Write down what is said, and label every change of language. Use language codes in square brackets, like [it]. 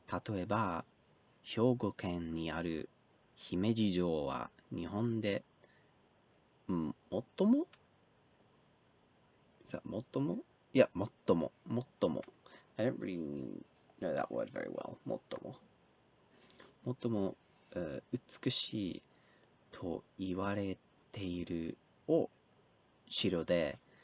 [ja] 例えば、兵庫県にある姫路城は日本で最も [en] Is that [ja] 最も? [en] Yeah, 最も I don't really know that word very well. [ja] 最も美しいと言われている城で、